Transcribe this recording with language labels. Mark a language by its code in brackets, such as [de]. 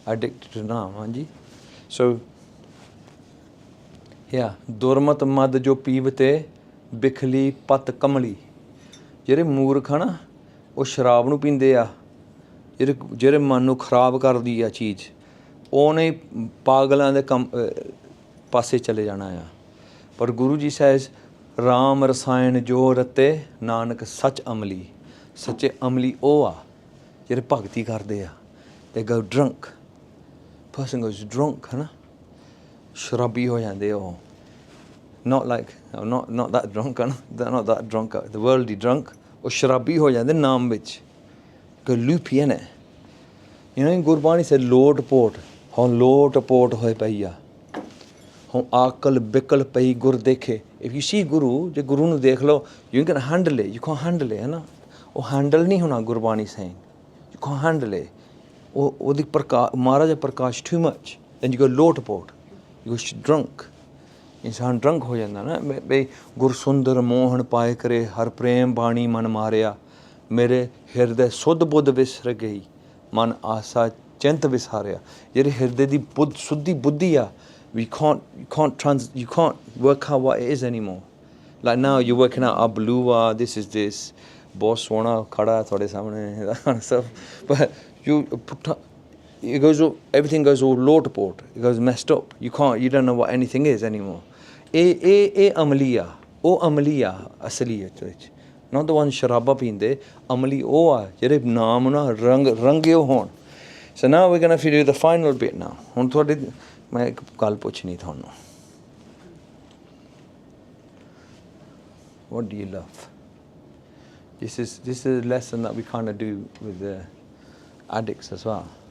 [en] addicted to [pa] ਨਾਮ ਹਾਂਜੀ ਸੋ ਦੁਰਮਤ ਮਦ ਜੋ ਪੀਵਤੇ ਬਿਖਲੀ ਪਤ ਕਮਲੀ ਜਿਹੜੇ ਮੂਰਖ ਆ ਨਾ ਉਹ ਸ਼ਰਾਬ ਨੂੰ ਪੀਂਦੇ ਆ ਜਿਹੜੇ ਮਨ ਨੂੰ ਖਰਾਬ ਕਰਦੀ ਆ ਚੀਜ਼, ਉਹਨੇ ਪਾਗਲਾਂ ਦੇ ਕੰਮ ਪਾਸੇ ਚਲੇ ਜਾਣਾ ਆ। ਪਰ ਗੁਰੂ ਜੀ ਸੈਜ਼ ਰਾਮ ਰਸਾਇਣ ਜੋ ਰਤੇ ਨਾਨਕ ਸੱਚ ਅਮਲੀ। ਸੱਚੇ ਅਮਲੀ ਉਹ ਆ ਜਿਹੜੇ ਭਗਤੀ ਕਰਦੇ ਆ। [en] they go drunk, person goes drunk, [pa] ਹੈ ਨਾ, ਸ਼ਰਾਬੀ ਹੋ ਜਾਂਦੇ ਉਹ। [en] not like not that drunk, ਹੈ ਨਾ, they're not that drunk, the worldly drunk, [pa] ਉਹ ਸ਼ਰਾਬੀ ਹੋ ਜਾਂਦੇ ਨਾਮ ਵਿੱਚ। [en] go loopy, ਹੈ ਨਾ। you know, [pa] Gurbani say lot pot, ਹੁਣ ਲੋਟ ਪੋਟ ਹੋਏ ਪਈ ਆ। ਹੁਣ ਆਕਲ ਬਿਕਲ ਪਈ ਗੁਰ ਦੇਖੇ। [en] if you see guru, [pa] ਜੇ ਗੁਰੂ ਨੂੰ ਦੇਖ ਲਓ, [en] you can handle it, you can't handle it, ਹੈ ਨਾ। [pa] ਉਹ ਹੈਂਡਲ ਨਹੀਂ ਹੋਣਾ Gurbani saying, [en] you can't handle it। [pa] ਉਹਦੀ ਮਹਾਰਾਜ ਪ੍ਰਕਾਸ਼ too much, [en] then you go [pa] lot pot, [en] you go drunk। [pa] ਇਨਸਾਨ ਡਰੰਕ ਹੋ ਜਾਂਦਾ ਨਾ। ਬਈ ਗੁਰਸੁੰਦਰ ਮੋਹਨ ਪਾਏ ਕਰੇ ਹਰ ਪ੍ਰੇਮ ਬਾਣੀ ਮਨ ਮਾਰਿਆ, ਮੇਰੇ ਹਿਰਦੇ ਸੁੱਧ ਬੁੱਧ ਵਿਸਰ ਗਈ, ਮਨ ਆਸਾ ਚਿੰਤ ਵਿਸਾਰਿਆ। ਜਿਹੜੇ ਹਿਰਦੇ ਦੀ ਸੁੱਧੀ ਬੁੱਧੀ ਆ, [en] you can't work out what it is anymore। like now you're working out abluwa, this is this, [pa] ਬਹੁਤ ਸੋਹਣਾ ਖੜਾ ਤੁਹਾਡੇ ਸਾਹਮਣੇ, [en] that kind of stuff, but it goes all, everything goes all ਲੋਟ ਪੋਟ, it goes messed up, you don't know what anything is anymore। [pa] ਇਹ ਅਮਲੀ ਆ, ਉਹ ਅਮਲੀ ਆ ਅਸਲੀਅਤ ਵਿੱਚ, [en] not the one [pa] ਸ਼ਰਾਬਾਂ ਪੀਂਦੇ। ਅਮਲੀ ਉਹ ਆ ਜਿਹੜੇ ਨਾਮ ਨਾ ਰੰਗੇ ਹੋਣ। [en] so now we're going to do the final bit now। [pa] ਹੁਣ ਤੁਹਾਡੇ ਮੈਂ ਇੱਕ ਗੱਲ ਪੁੱਛਣੀ ਤੁਹਾਨੂੰ, [en] what do you love? This is a lesson that we kind of do with the addicts as well।